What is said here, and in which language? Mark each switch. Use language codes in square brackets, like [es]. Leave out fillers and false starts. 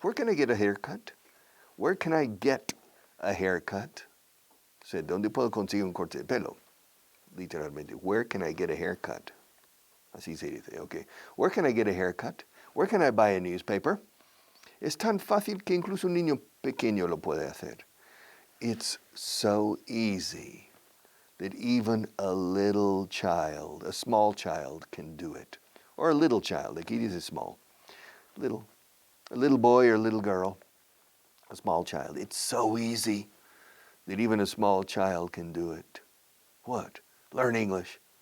[en] Where can I get a haircut? Where can I get a haircut? [es] So, ¿dónde puedo conseguir un corte de pelo? [en] Literalmente, where can I get a haircut? [es] Así se dice, [en] okay. Where can I get a haircut? Where can I buy a newspaper? [es] Es tan fácil que incluso un niño pequeño lo puede hacer. [en] It's so easy that even a little child, a small child, can do it. Or a little child, [es] aquí dice [en] small. Little. A little boy or a little girl, a small child. It's so easy that even a small child can do it. What? Learn English.